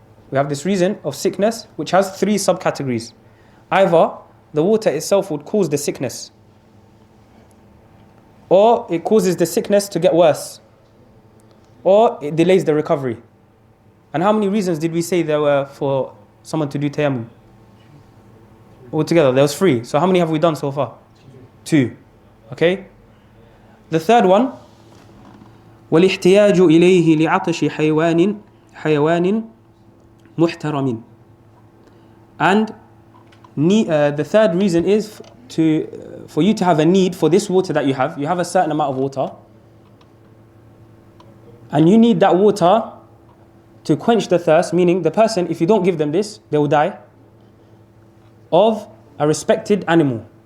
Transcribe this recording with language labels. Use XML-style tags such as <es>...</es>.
<en>We have this reason of sickness which has 3 subcategories. Either the water itself would cause the sickness, or it causes the sickness to get worse, or it delays the recovery. And how many reasons did we say there were for someone to do tayammum? Altogether, there was 3. So how many have we done so far? 2. Okay? The third one,</en> <ar>وَالِاحْتِيَاجُ إِلَيْهِ لِعَطْشِ حَيَوَانٍ مُحْتَرَمٍ.</ar> <en>And the third reason is for you to have a need for this water that you have. You have a certain amount of water, and you need that water to quench the thirst, meaning the person, if you don't give them this, they will die, of a respected animal.</en>